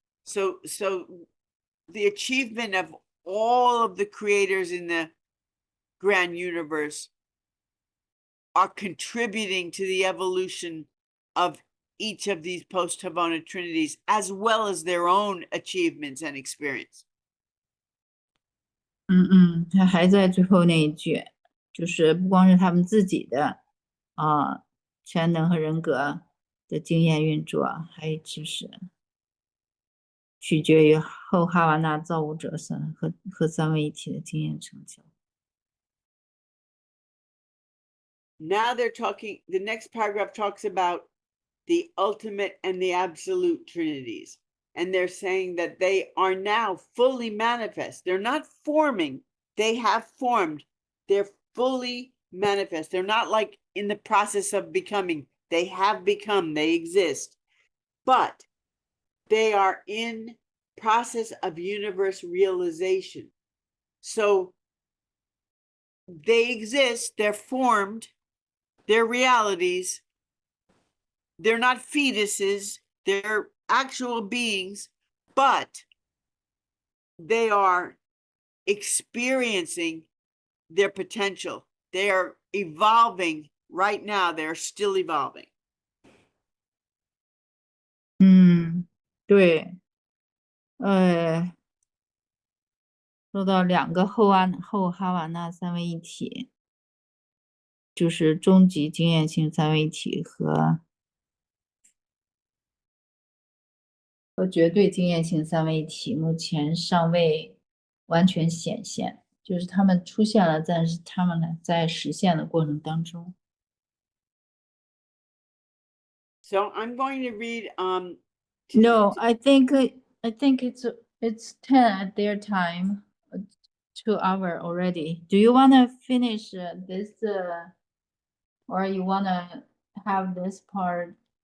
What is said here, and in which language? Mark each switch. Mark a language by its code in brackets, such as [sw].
[en] So the achievement of all of the creators in the grand universe are contributing to the evolution of each of these post-Havana trinities, as well as their own achievements and experience. [zh] 他还在最后那一句，就是不光是他们自己的全能和人格的经验运作，还就是取决于后哈瓦那造物者和三位一体的经验成就。 [en] Now they're talking, the next paragraph talks about the ultimate and the absolute trinities. And they're saying that they are now fully manifest. They're not forming, they have formed. They're fully manifest. They're not like in the process of becoming. They have become, they exist. But they are in process of universe realization. So they exist, they're formed, they're realities. They're not fetuses, they're actual beings, but they are experiencing their potential. They are evolving right now. They're still evolving. [zh] 对，说到两个后哈瓦那三位一体，就是终极经验性三位一体和绝对经验性三位一体，目前尚未完全显现，就是他们出现了，但是他们呢在实现的过程当中。 [en] So I'm going to read No, I think it's 10 at their time, 2 hours already. Do you want to finish this or you want to have this part?